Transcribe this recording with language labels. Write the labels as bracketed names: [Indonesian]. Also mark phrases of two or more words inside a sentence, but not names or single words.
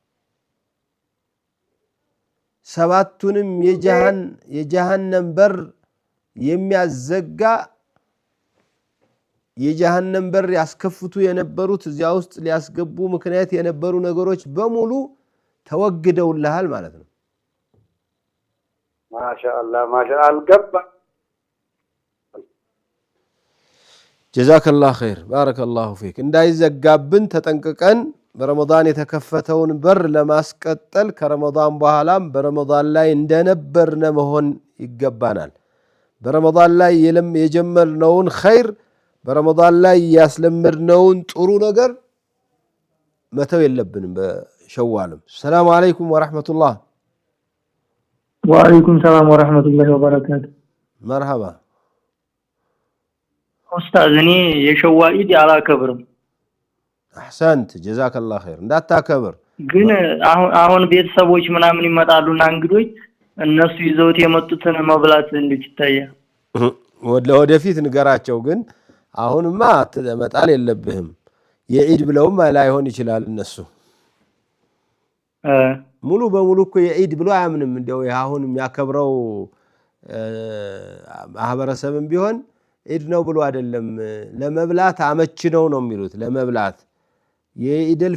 [Amharic] ሰባቱንም የጀሃነም በር የሚያዘጋ የጀሃነም በር ያስከፍቱ የነበሩት እዚያ ውስጥ ሊያስገቡ ምክንያት የነበሩ ነገሮች በሙሉ ተወግደውልሃል ማለት ነው ማሻአላህ አልገባ [Arabic] جزاك الله خير بارك الله فيك [Amharic] እንዳይዘጋብን ተጠንቅቀን በረመዳን የተከፈተውን በር ለማስቀጠል ከረመዳን በኋላም በረመዳን ላይ እንደነበርነ መሆን ይገባናል በረመዳን ላይ የጀመርነውን ኸይር በረመዳን ላይ ያስለመድነውን ጥሩ ነገር መተው የለብንም በሸዋልም [Arabic] السلام عليكم ورحمة الله وعليكم السلام ورحمة الله وبركاته مرحبا [Amharic] ኡስታዝ እኔ የሸዋኢድ አላከብርም [Arabic] احسنت جزاك الله خير [Amharic] እንዳታከብር ግን አሁን ቤተሰቦች ምናምን ይመጣሉና እንግዶች እነሱ ይዘውት የመጡትን መብላት እንዴት ይታያል ወደፊት ንገራቸው። ግን አሁንማ መጣል የለብህም። የዒድ ብለውም ላይሆን ይችላል እነሱ ሙሉ በሙሉ እኮ የዒድ ብሎ አያምንም። እንደው አሁን የሚያከብረው ማህበረሰብም ቢሆን ዒድ ነው ብሎ አይደለም። ለመብላት አመች ነው የሚሉት። ለመብላት የኢደል